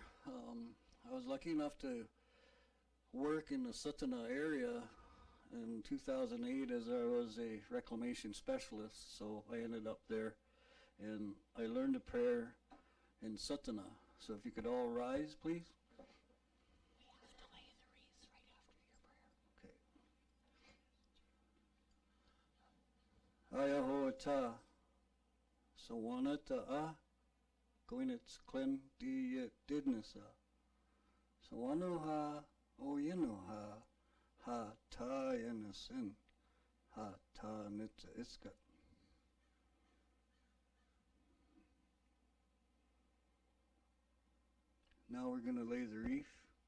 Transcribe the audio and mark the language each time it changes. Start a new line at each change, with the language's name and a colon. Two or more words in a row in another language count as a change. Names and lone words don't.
English: I was lucky enough to work in the Sutana area in 2008 as I was a reclamation specialist, so I ended up there and I learned a prayer in Sutana. So if you could all rise, please. We have to lay the wreaths right after your prayer. Okay. Ayahoata sawanata goinits clem di didnasa sawanoha oyinoha ha ta yanasin ha ta nitsa iskat. Now we're going to lay the wreath.